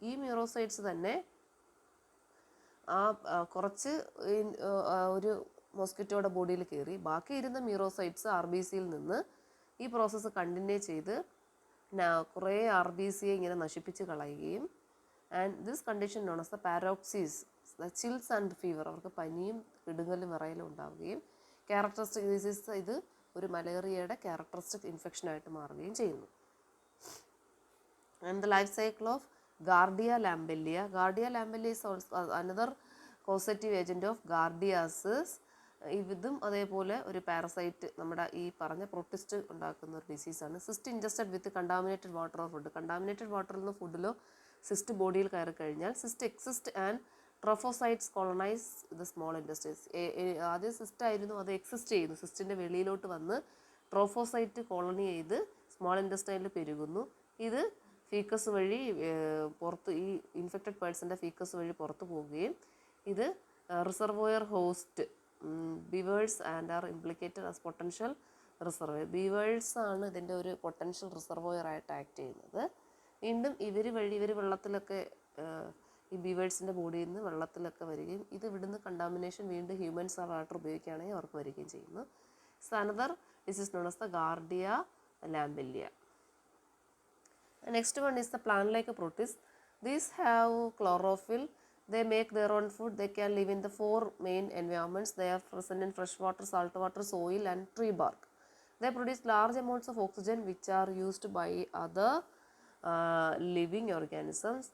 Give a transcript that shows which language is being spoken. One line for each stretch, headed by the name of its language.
Malayalam: ഈ മ്യൂറോസൈറ്റ്സ് തന്നെ കുറച്ച് ഒരു മോസ്കിറ്റോയുടെ ബോഡിയിൽ കയറി ബാക്കി ഇരുന്ന മ്യൂറോസൈറ്റ്സ് ആർ ബി സിയിൽ നിന്ന് ഈ പ്രോസസ്സ് കണ്ടിന്യൂ ചെയ്ത് കുറേ ആർ ബി സിയെ ഇങ്ങനെ നശിപ്പിച്ച് കളയുകയും
English: and this condition known as the paroxysms, the chills and fever,
Malayalam: അവർക്ക് പനിയും ഇടുങ്ങലും വിറയലും ഉണ്ടാവുകയും ക്യാരക്ടറിസ്റ്റിക് ഡിസീസ് ഇത് ഒരു മലേറിയയുടെ ക്യാരക്ടറിസ്റ്റിക് ഇൻഫെക്ഷനായിട്ട് മാറുകയും ചെയ്യുന്നു.
English: And the life cycle of Gardia lambillia. Gardia lambillia is also another causative agent of Gardiasis.
Malayalam: ഇതും അതേപോലെ ഒരു പാരസൈറ്റ് നമ്മുടെ ഈ പറഞ്ഞ പ്രൊട്ടിസ്റ്റ് ഉണ്ടാക്കുന്ന ഒരു ഡിസീസാണ്.
English: Cyst ingested with contaminated water or food.
Malayalam: Contaminated വാട്ടറിൽ നിന്ന് ഫുഡിലോ സിസ്റ്റ് ബോഡിയിൽ കയറി കഴിഞ്ഞാൽ
English: Cyst excyst and trophozoites colonise the small intestines.
Malayalam: ആദ്യം സിസ്റ്റ് ആയിരുന്നു, അത് എക്സിസ്റ്റ് ചെയ്യുന്നു, സിസ്റ്റിൻ്റെ വെളിയിലോട്ട് വന്ന് ട്രോഫോസൈറ്റ് കോളനി ചെയ്ത് സ്മോൾ ഇൻഡസ്ട്രിയിൽ പെരുകുന്നു. ഇത് ഫീക്കസ് വഴി പുറത്ത് ഈ ഇൻഫെക്റ്റഡ് പേഴ്സൻ്റെ ഫീക്കസ് വഴി പുറത്ത് പോവുകയും ഇത്
English: Reservoir host beavers and are implicated as potential reservoir.
Malayalam: Weavers ആണ് ഇതിൻ്റെ ഒരു പൊട്ടൻഷ്യൽ റിസർവോയർ ആയിട്ട് ആക്ട് ചെയ്യുന്നത്. വീണ്ടും ഇവർ വെള്ളത്തിലൊക്കെ ഈ ബീവേഴ്സിൻ്റെ ബോഡിയിൽ നിന്ന് വെള്ളത്തിലൊക്കെ വരികയും ഇത് ഇവിടുന്ന് കണ്ടാമിനേഷൻ വീണ്ടും ഹ്യൂമൻസ് ആ വാട്ടർ ഉപയോഗിക്കുകയാണെങ്കിൽ അവർക്ക് വരികയും ചെയ്യുന്നു.
English: Another disease known as the Giardia lamblia. Next one is the plant-like protists. These have chlorophyll. They make their own food. They can live in the 4 main environments. They are present in fresh water, salt water, soil and tree bark. They produce large amounts of oxygen which are used by other living organisms.